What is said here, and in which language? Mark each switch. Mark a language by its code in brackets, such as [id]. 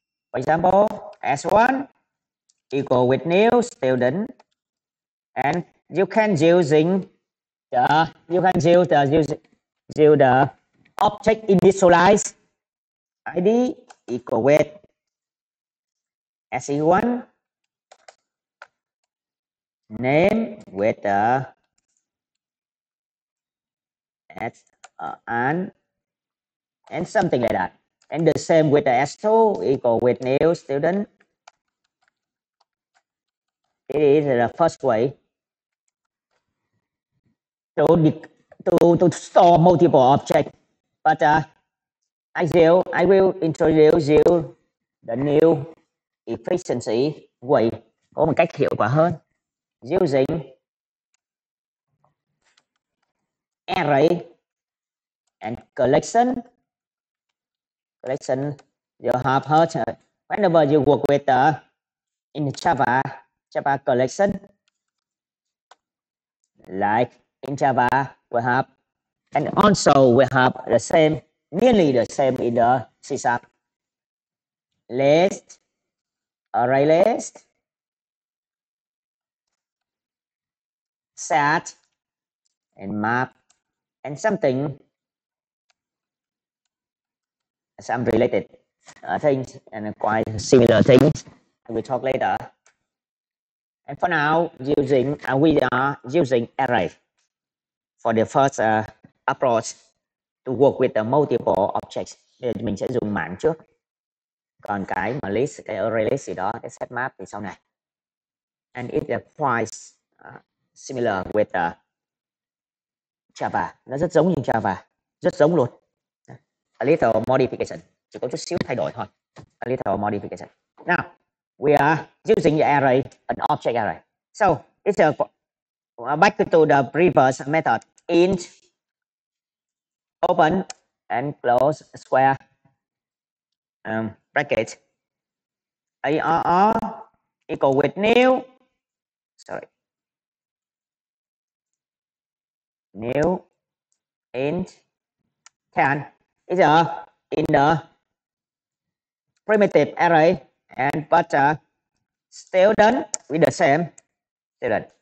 [en] For example, S1 equal with new student, and you can use the object initialize ID equal with SE1 name with and something like that. And the same with the S2 equal with new student. It is the first way to store multiple objects. But I will introduce you the new efficiency way, [vi] có một cách hiệu quả hơn, [en] using array and collection. You have heard whenever you work with in Java collection, like in Java we have, and also we have the same, nearly the same in the C#. List, array list, set, and map, and something, some related things and quite similar things. I will talk later. And for now, we are using array for the first approach to work with the multiple objects. [vi] Mình sẽ dùng mảng trước. Còn cái mà list, cái array list gì đó, cái set map thì sau này. [en] And it is quite similar with Java. [vi] Nó rất giống như Java, rất giống luôn. [en] A little modification, [vi] chỉ có chút xíu thay đổi thôi. [en] A little modification. Now we are using the array, an object array. So it's back to the previous method. Int open and close square bracket ARR equal with new int 10 is in the primitive array, and but still done with the same student.